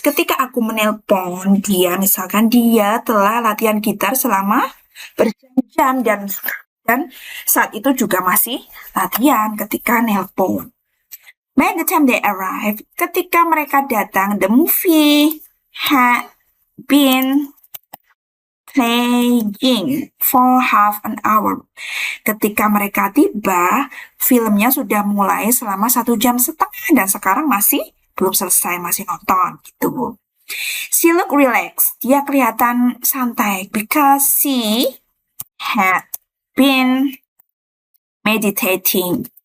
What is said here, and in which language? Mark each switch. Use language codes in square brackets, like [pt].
[id] Ketika aku menelpon dia, misalkan dia telah latihan gitar selama berjam-jam dan saat itu juga masih latihan ketika nelpon. [en] By the time they arrive, [id] ketika mereka datang, [en] the movie had been playing for half an hour. [id] Ketika mereka tiba, filmnya sudah mulai selama 1,5 jam dan sekarang masih belum selesai, masih nonton gitu. [en] She look relaxed. [id] Dia kelihatan santai [en] because she had been meditating.